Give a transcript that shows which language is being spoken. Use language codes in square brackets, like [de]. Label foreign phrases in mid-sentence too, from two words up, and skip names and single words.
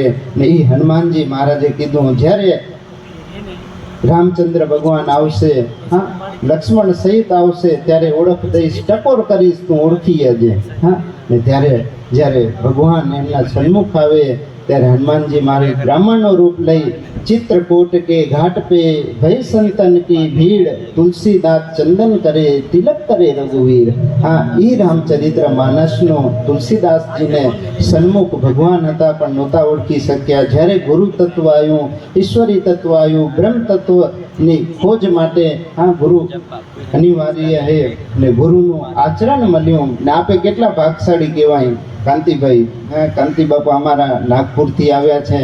[gu] ને એ હનુમાનજી મહારાજે કીધું, જ્યારે રામચંદ્ર ભગવાન આવશે હા લક્ષ્મણ સહિત આવશે ત્યારે ઓળખ દઈશ, ટકોર કરીશ, તું ઓળખી જજે. હા, ને ત્યારે જ્યારે ભગવાન એમના સન્મુખ આવે ત્યારે હનુમાનજી મારે બ્રાહ્મણનો રૂપ લઈ [awa] चित्रकूट के घाट पे भय संतन की भीड़, तुलसीदास चंदन करे तिलक करे रघुवीर. [gu] हाँ, ई रामचरित्र मानसનો તુલસીદાસજીને સન્મુખ ભગવાન હતા પણ નહોતા ઓળખી શક્યા. જ્યારે ગુરુ તત્વ આવ્યું, ઈશ્વરી તત્વ આવ્યું, બ્રહ્મ તત્વની ખોજ માટે હા ગુરુ અનિવાર્ય હે ને ગુરુનું આચરણ મળ્યું. ને આપે કેટલા ભાગશાળી કહેવાય કાંતિભાઈ. હા, કાંતિ બાપા અમારા નાગપુરથી આવ્યા છે.